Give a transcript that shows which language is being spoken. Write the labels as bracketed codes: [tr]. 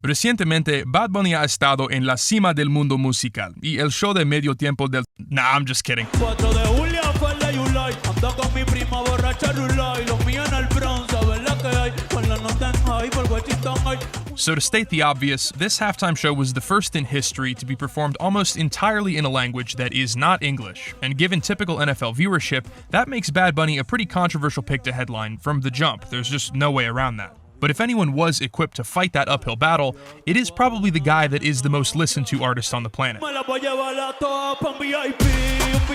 [es] Recientemente, Bad Bunny ha estado en la cima del mundo musical y el show de medio tiempo del... [en] Nah, I'm just kidding. [es] 4 de julio fue el de July. Ando con mi prima borracha Rulay. Los míos en el Bronx, ¿sabes la que hay? Con la nota en high, por Washington hay. [en] So to state the obvious, this halftime show was the first in history to be performed almost entirely in a language that is not English, and given typical NFL viewership, that makes Bad Bunny a pretty controversial pick to headline from the jump. There's just no way around that. But if anyone was equipped to fight that uphill battle, it is probably the guy that is the most listened to artist on the planet. [es] Me la voy a llevar a todas pa' un VIP, ey.